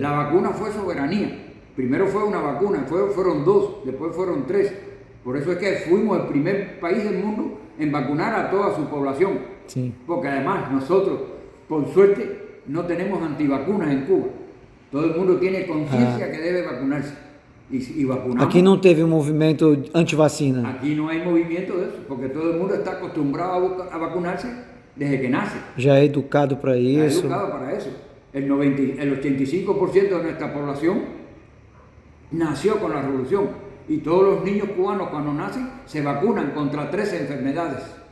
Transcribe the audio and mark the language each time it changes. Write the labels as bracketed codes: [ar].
[es] La vacuna fue soberanía. Primero fue una vacuna, fueron 2, después fueron 3. Por eso es que fuimos el primer país del mundo en vacunar a toda su población. Sí. Porque además nosotros, por suerte, no tenemos antivacunas en Cuba. Todo el mundo tiene conciencia que debe vacunarse. Y vacunamos. [pt] Aqui não teve um movimento anti-vacina. [es] Aquí no hay movimiento de eso, porque todo el mundo está acostumbrado a vacunarse desde que nace. [pt] Já é educado para [es] Está [pt] isso. [es] educado para eso. El 85% de nuestra población nació con la revolución. Y todos los niños cubanos cuando nacen se vacunan contra 13 enfermedades.